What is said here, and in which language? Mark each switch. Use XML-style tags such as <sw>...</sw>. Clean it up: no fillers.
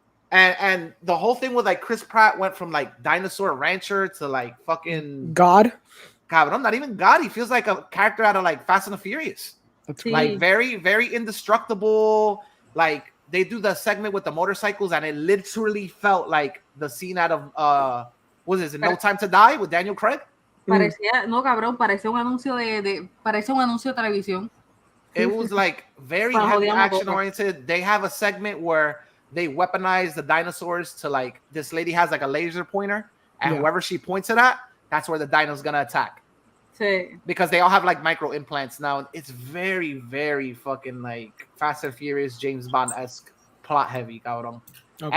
<en>And the whole thing with like Chris Pratt went from like dinosaur rancher to like fucking God. Cabrón, not even God. He feels like a character out of like Fast and the Furious. That's cool. Like very, very indestructible. Like they do the segment with the motorcycles, and it literally felt like the scene out of what is it? No Time to Die with Daniel Craig.</en> <es>Parecía, no cabrón, parecía un anuncio parecía un anuncio de televisión.</es> <en>It was like very heavy action oriented. They have a segment where they weaponize the dinosaurs to like this lady has like a laser pointer, and whoever she points it at, that's where the dino's gonna attack.</en> <es>Sí.</es> <en>Because they all have like micro implants now. It's very, very fucking like Fast and Furious, James Bond-esque, plot heavy, cabrón. Okay.</en>